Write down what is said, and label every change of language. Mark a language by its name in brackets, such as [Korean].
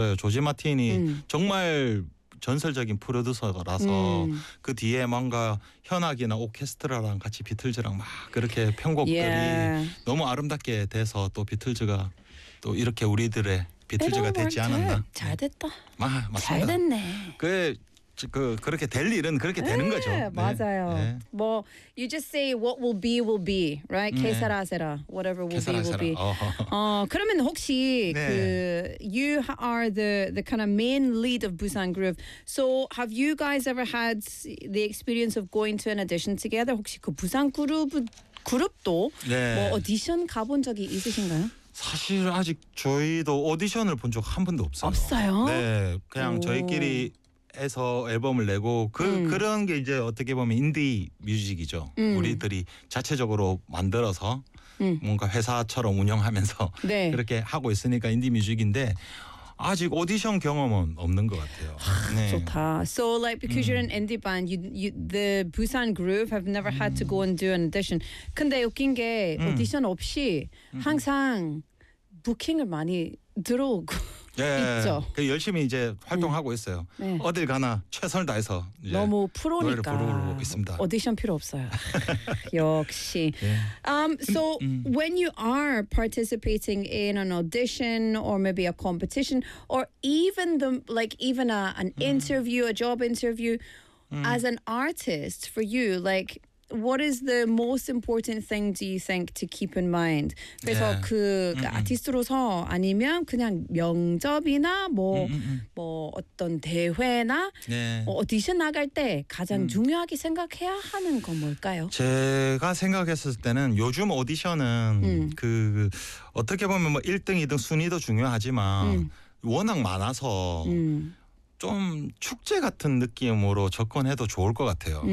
[Korean] 네, 조지 마틴이 정말 전설적인 프로듀서라서 그 뒤에 뭔가 현악이나 오케스트라랑 같이 비틀즈랑 막 그렇게 편곡들이 너무 아름답게 돼서 또 비틀즈가 또 이렇게 우리들의 비틀즈가 되지 않았나. 잘 됐다. 아, 맞습니다. 잘 됐네. 그 그렇게 될 일은 그렇게 되는 거죠. 네. 맞아요. 네. [English] 뭐 you just say what will be right? [Korean] 네. 케사라세라. [English] Whatever will [Korean] 케사라세라. [English] be will be. [Korean] 그러면 혹시 네. [English] 그 you are the kind of main lead of Busan Groove. So have you guys ever had the experience of going to an audition together? [Korean] 혹시 그 부산 그룹도 네. 뭐 오디션 가본 적이 있으신가요? 사실 아직 저희도 오디션을 본 적 한 번도 없어요. 없어요? 네. 그냥 오. 저희끼리 해서 앨범을 내고 그런 게 이제 어떻게 보면 인디 뮤직이죠. 우리들이 자체적으로 만들어서 뭔가 회사처럼 운영하면서 네. 그렇게 하고 있으니까 인디 뮤직인데 아직 오디션 경험은 없는 것 같아요. 네. 좋다. [English] So like because you're an indie band, you the Busan Groove have never had to go and do an audition. [Korean] 근데 웃긴 게 오디션 없이 항상 부킹을 많이 들어오고 예, 그 열심히 이제 활동하고 있어요. 네. 어딜 가나 최선을 다해서 이제 너무 프로니까 노래를 부르고 있습니다. 오디션 필요 없어요. 역시. 네. [English] So when you are participating in an audition or maybe a competition or even the like even an interview, a job interview as an artist for you, like what is the most important thing do you think to keep in mind? [Korean] 그래서 yeah. 그 아티스트로서 아니면 그냥 면접이나 뭐 어떤 대회나 뭐 오디션 나갈 때 가장 중요하게 생각해야 하는 건 뭘까요? 제가 생각했을 때는 요즘 오디션은 그 어떻게 보면 뭐 1등, 2등 순위도 중요하지만 워낙 많아서 좀 축제 같은 느낌으로 접근해도 좋을 것 같아요.